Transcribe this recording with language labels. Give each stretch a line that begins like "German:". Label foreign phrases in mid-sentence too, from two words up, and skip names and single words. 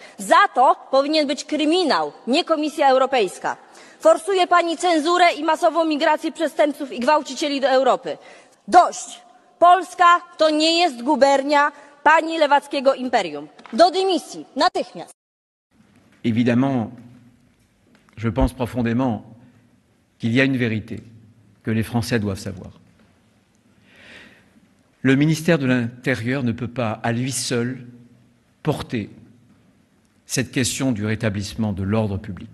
Polish: Za to powinien być kryminał, nie Komisja Europejska. Forsuje pani cenzurę i masową migrację przestępców i gwałcicieli do Europy. Dość! Polska to nie jest gubernia pani lewackiego imperium. Do dymisji, natychmiast.
French: Évidemment, je pense profondément qu'il y a une vérité que les Français doivent savoir. Le ministère de l'Intérieur ne peut pas, à lui seul, porter cette question du rétablissement de l'ordre public.